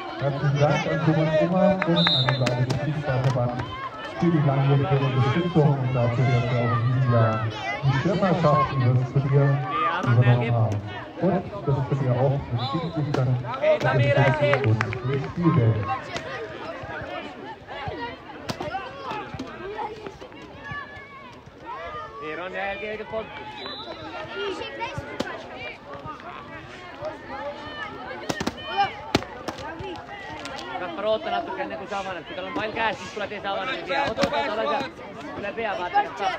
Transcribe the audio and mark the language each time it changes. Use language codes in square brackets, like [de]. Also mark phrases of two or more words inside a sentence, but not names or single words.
[de] Herzlichen Dank an Thomas Ober und an den Bayerischen Fußballverband für die langjährige Unterstützung und dafür, dass wir auch in diesem Jahr die Schirmherrschaft über das Turnier übernommen haben. Und das Turnier auch mit Schiedsrichtern und mit Spielgeld. [et] Kaspar, oota natuke enne kui sa avaned, kui tal on pall käes, siis tuleb ees avaneda ja oota, üle pea vaata, kas saab.